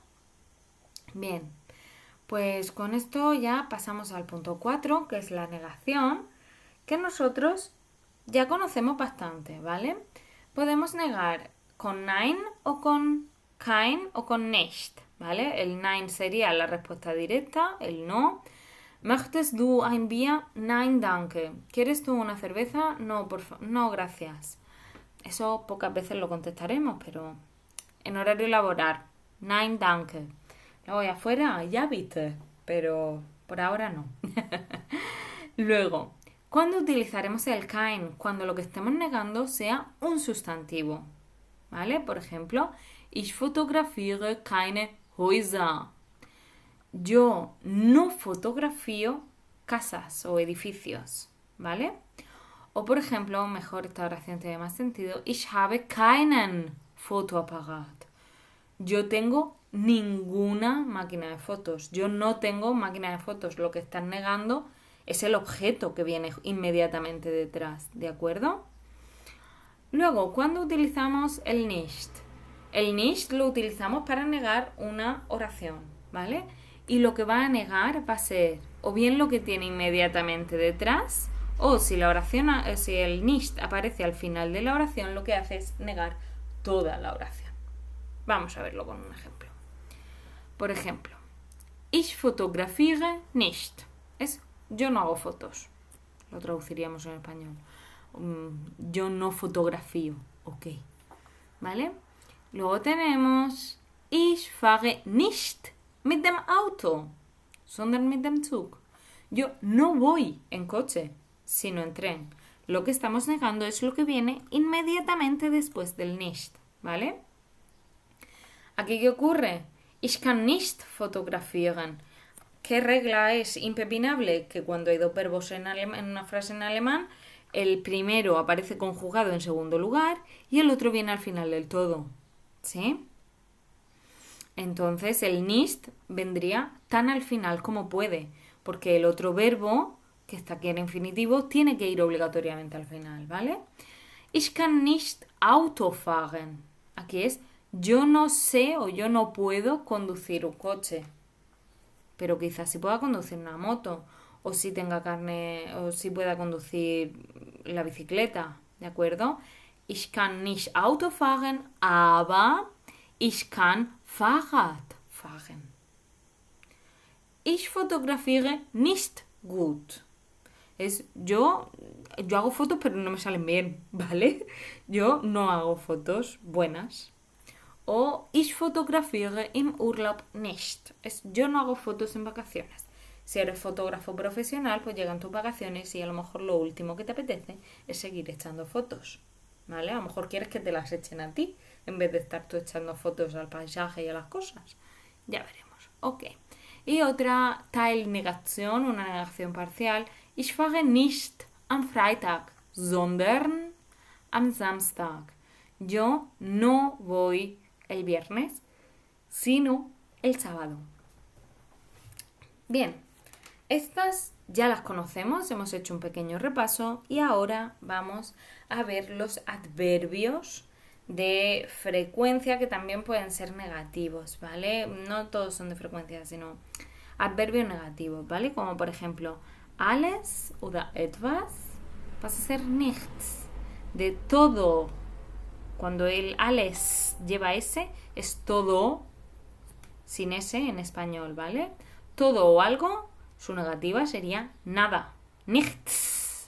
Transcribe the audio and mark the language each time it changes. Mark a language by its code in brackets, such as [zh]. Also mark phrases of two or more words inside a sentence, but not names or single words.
[es] Bien, pues con esto ya pasamos al punto 4, que es la negación, que nosotros ya conocemos bastante, ¿vale? Podemos negar con nein o con kein o con nicht, ¿vale? El nein sería la respuesta directa, el no. [de] ¿Möchtest du ein Bier? Nein, danke. [es] ¿Quieres tú una cerveza? No, no, gracias. Eso pocas veces lo contestaremos, pero en horario laboral. [de] Nein, danke. [es] Luego allá afuera, ya viste, pero por ahora no. Luego, ¿cuándo utilizaremos el kein? Cuando lo que estemos negando sea un sustantivo, ¿vale? Por ejemplo, [de] ich fotografiere keine Häuser. [es] Yo no fotografío casas o edificios, ¿vale? O por ejemplo, mejor esta oración tiene más sentido, [de] ich habe keinen Fotoapparat. [es] Yo tengo ninguna máquina de fotos. Yo no tengo máquina de fotos. Lo que están negando es el objeto que viene inmediatamente detrás, ¿de acuerdo? Luego, ¿cuándo utilizamos el nicht? El nicht lo utilizamos para negar una oración, ¿vale? Y lo que va a negar va a ser o bien lo que tiene inmediatamente detrás, o si si el nicht aparece al final de la oración, lo que hace es negar toda la oración. Vamos a verlo con un ejemplo. Por ejemplo, [de] ich fotografiere nicht. [es] Es yo no hago fotos. Lo traduciríamos en español. Yo no fotografío. Ok. ¿Vale? Luego tenemos [de] ich fahre nicht mit dem Auto, sondern mit dem Zug. [es] Yo no voy en coche, sino en tren. Lo que estamos negando es lo que viene inmediatamente después del nicht, ¿vale? ¿Aquí qué ocurre? [de] Ich kann nicht fotografieren. [es] ¿Qué regla es impepinable? Que cuando hay dos verbos en una frase en alemán, el primero aparece conjugado en segundo lugar y el otro viene al final del todo, ¿sí? Entonces el nicht vendría tan al final como puede, porque el otro verbo, que está aquí en infinitivo, tiene que ir obligatoriamente al final, ¿vale? [de] Ich kann nicht Auto fahren. [es] Aquí es yo no sé o yo no puedo conducir un coche, pero quizás sí pueda conducir una moto, o si tenga carne, o si pueda conducir la bicicleta, ¿de acuerdo? [de] Ich kann nicht Auto fahren, aber ich kann Fahrrad fahren. Ich fotografiere nicht gut. [es] Yo hago fotos pero no me salen bien, ¿vale? Yo no hago fotos buenas. [de] O ich fotografiere im Urlaub nicht. [es] Yo no hago fotos en vacaciones. Si eres fotógrafo profesional, pues llegan tus vacaciones y a lo mejor lo último que te apetece es seguir echando fotos, ¿vale? A lo mejor quieres que te las echen a ti en vez de estar tú echando fotos al paisaje y a las cosas. Ya veremos. Ok. Y otra Teilnegation, una negación parcial. [de] Ich fahre nicht am Freitag, sondern am Samstag. [es] Yo no voy el viernes, sino el sábado. Bien, estas ya las conocemos, hemos hecho un pequeño repaso y ahora vamos a ver los adverbios de frecuencia que también pueden ser negativos, ¿vale? No todos son de frecuencia, sino adverbios negativos, ¿vale? Como por ejemplo, [de] alles oder etwas [es] pasa a ser [de] nichts. [es] De todo, cuando el alles lleva S, es todo sin S en español, ¿vale? Todo o algo, su negativa sería nada. Nichts.